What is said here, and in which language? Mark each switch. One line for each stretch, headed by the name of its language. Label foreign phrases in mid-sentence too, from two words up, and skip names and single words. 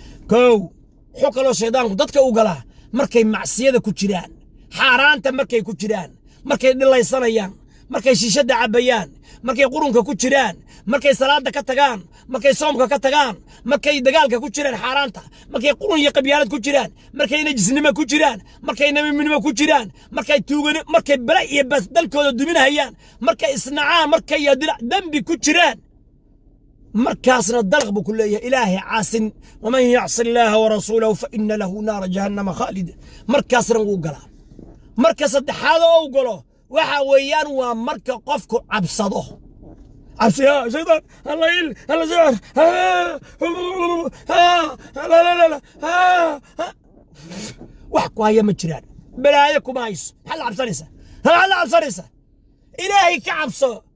Somali: Kow, wuxuu kaloo shaydaanku dadka u galaa markay macsiyada ku jiraan, xaaraanta markay ku jiraan, markay dhilaysanayaan, markay shishada cabayaan, markay qurunka ku jiraan, markay salaada ka tagaan, markay soomka ka tagaan, markay dagaalka ku jiraan xaaraanta, markay qurun iyo qabyaalad ku jiraan, markay najisnimo ku jiraan, markay namimnimo ku jiraan, markay tuugani-, markay bala iyo bas dalkooda duminahayaan, markay isnacaan, markay dila-, dambi ku jiraan, markaasna dalaq buu ku leeyahay, Ilaahay caasin.
Arabic: "ومن يعص الله ورسوله فإن له نار جهنم خالد."
Somali: Markaasna wuu galaa. Marka saddexaad oo uu galo, Waxa weeyaan, waa marka qofku cabsado. Cabsi, ah, shaytaan, alla il, alla sixir, ah, ah, la, la, la, la, ah, ah. Wax ku haya ma jiraan. Balaayo kuma hayso. Maxaad la cabsanaysaa? Maxaad la cabsanaysaa? Ilaahay ka cabso.